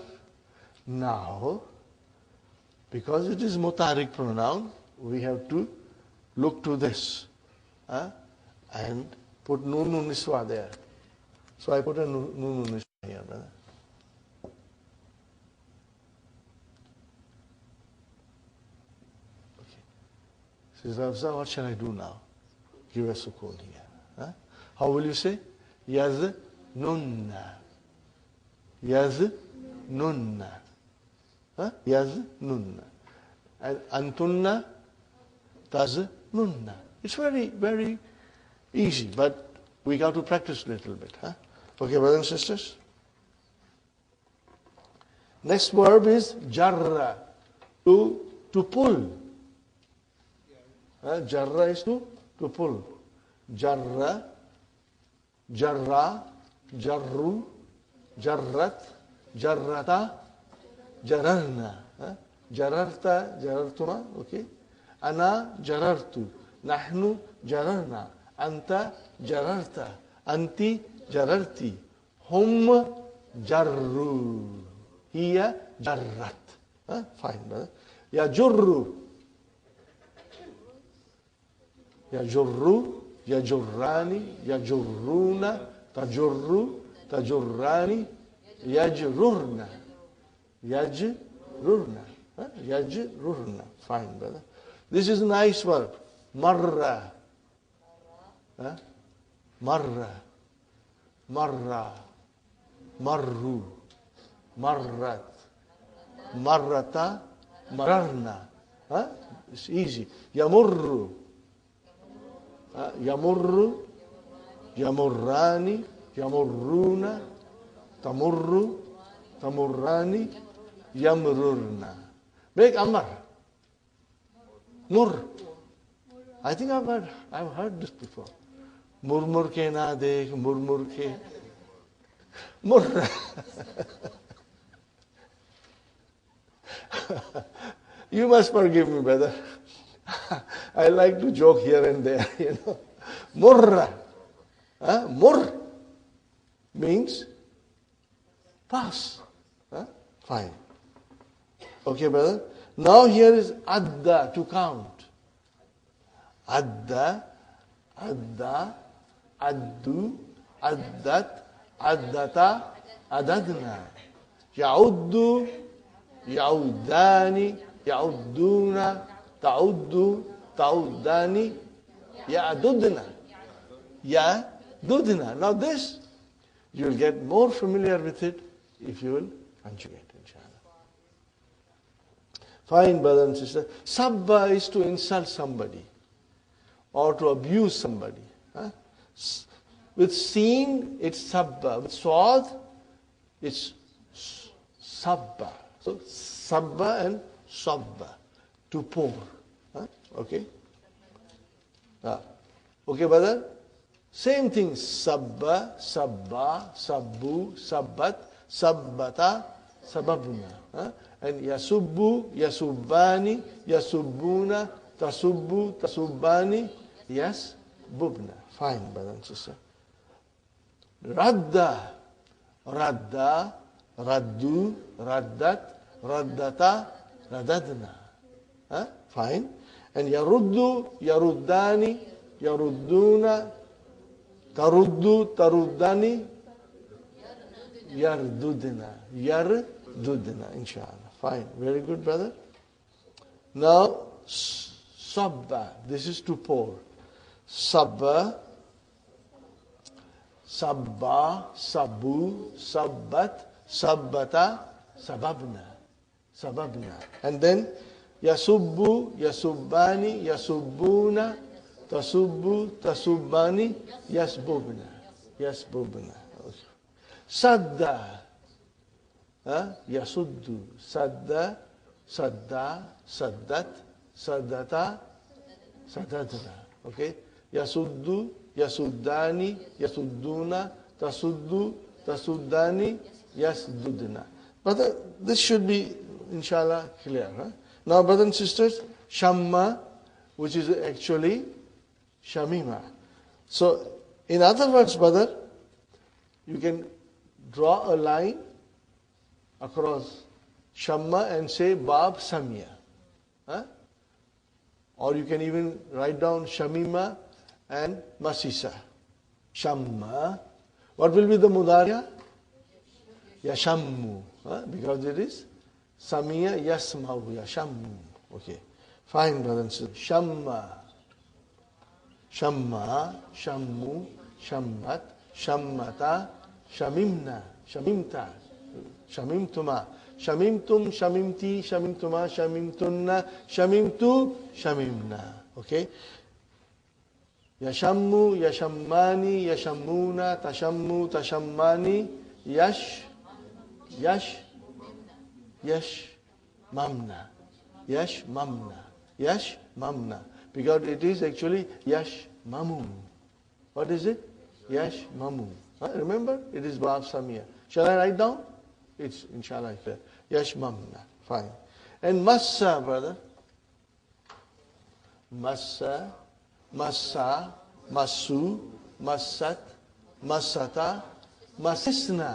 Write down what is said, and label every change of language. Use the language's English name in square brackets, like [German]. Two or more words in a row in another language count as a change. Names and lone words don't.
[English] Now, because it is mutaharrik pronoun, we have to look to this and put [Arabic] نون النسوة [English] there. So I put a [Arabic] نون النسوة [English] here, brother. Okay. Sister Hafsa, what shall I do now? Give a sukun here. How will you say? [Arabic] يظنن يظنن. يظنن و أنتن تظنن. [English] It's very, very easy, but we got to practice a little bit. Okay, brothers and sisters? Next verb is jarra, to pull. Jarra is to pull. [Arabic] جرّ جرّا, جرّوا جرّت جرّتا جررنا. جررت جررتما okay? أنا جررت نحن جررنا. أنت جررت أنت جررت. هم جرّوا هي جرّت. [English] Fine, brother. [Arabic] يجرّ يجرّ. يجرّان يجرّون تجرّ. تجرّان يجررن يجررن. [English] Yajrurna. Fine, brother. This is a nice verb. [Arabic] مرّ مرّ. مرّا مرّوا. مرّت مرّتا. مررنا. [English] It's easy. [Arabic] يمرّ. يمرّ يمرّان. يمرّون تمرّ. تمرّان يمررن. [English] Make Amar. Mur. I think I've heard this before. [Hindi] मुड़ मुड़ के ना देख मुड़ मुड़ के. [English] Mur. You must forgive me, brother. I like to joke here and there, Murra. Mur means pass. Fine. Okay, brother. Now here is adda, to count. [Arabic] عدّ عدّا عدّوا عدّت عدّتا عددنا. يعدّ يعدّان يعدّون تعدّ تعدّان يعددن. يعددن. [English] Now this, you will get more familiar with it if you will conjugate, inshallah. Fine, brother and sister. Sabba is to insult somebody or to abuse somebody. Huh? With sin, it's sabba. With swad, it's sabba. So sabba and sabba, to pour. Huh? Okay? Okay, brother? Same thing. [Arabic] سبّ سبّا سبّوا سبّت سبّتا سببنا. Huh? و يسبّ يسبّان يسبّون تسبّ تسبّان يسببن. [English] Fine, brother and sister. [Arabic] ردّ ردّا ردّوا ردّت ردّتا رددنا. [English] Huh? Fine. [Arabic] و يردّ يردّان يردّون تردّ تردّان يرددن. يرددن, [English] inshallah. Fine. Very good, brother. Now, sabba. This is to pour. [Arabic] صبّ صبّا صبّوا صبّت صبّتا صببنا. صببنا. [English] And then, [Arabic] يصبّ يصبّان يصبّون تصبّ تصبّان يصببن. يصببن. سدّ. يسدّ سدّ سدّا, سدّت سدّتا سددنا okay? يسدّ يسدّان يسدّون تسدّ تسدّان يسددن. [English] Brother, this should be, inshallah, clear. Huh? Now, brothers and sisters, shamma, which is actually shamima. So, in other words, brother, you can draw a line across shamma and say [Arabic] باب سمع. [English] Huh? Or you can even write down shamima and masisa. Shamma. What will be the mudariya? [Arabic] يشمّ Huh? [English] Because it is [Arabic] سمع يسمع يشمّ. [English] Okay. Fine, brothers and sisters. Shamma. [Arabic] شمّا شمّوا شمّت شمّتا شممنا شممت شممتما شممتم شممت شممتما شممتن شممت شممنا. [English] Okay. [Arabic] يشمّ يشمّان يشمّون تشمّ تشمّان يشممن. يشممن يشممن. [English] Because it is actually [Arabic] يشمم. [English] What is it? [Arabic] يشمم. [English] Remember? It is [Arabic] باب سمع. [English] Shall I write down? It's inshallah clear. [Arabic] يشممن. [English] Fine. And massa, brother. [Arabic] مسّ مسّا مسّوا, مسّت مسّتا مسسنا.